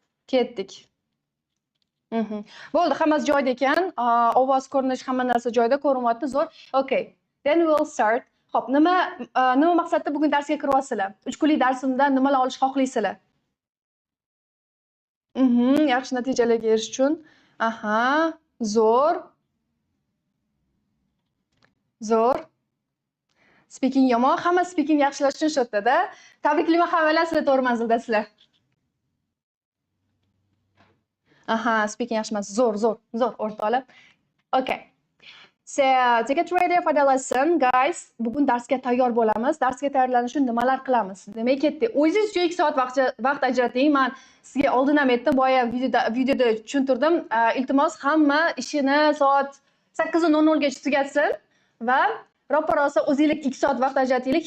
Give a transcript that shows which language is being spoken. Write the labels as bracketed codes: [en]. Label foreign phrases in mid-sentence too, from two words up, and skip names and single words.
[uz] Ketdik. Bo'ldi, hammasi joyida ekan. Ovoz, ko'rinish, hamma narsa joyida, ko'rinyapti, zo'r. [en] Okay. Then we'll start. [uz] Xo'p, nima maqsadda bugun darsga kiryapsizlar? 3 kunlik darsimda nimalar olish xohlaysizlar? Yaxshi natijalarga erishish uchun. Aha, zo'r. Zo'r. Speaking yomon, hamma speaking yaxshilash uchun shu yerda. Tabriklayman, hammalar sizlar to'g'ri manzildasizlar. Aha, speaking yaxshi emas. Zo'r, o'rtoqlar. [en] Okay. So, to get ready for the lesson, guys, [uz] bugun darsga tayyor bo'lamiz. Darsga tayyorlanish uchun nimalar qilamiz? Demak, ketdik. O'zingiz uchun 2 soat vaqt ajrating. Men sizga oldin ham aytdim, boya videoda tushuntirdim. Iltimos, hamma ishini soat 8:00 gacha tugatsin va ro'parosa o'zingizlar 2 soat vaqt ajratinglar.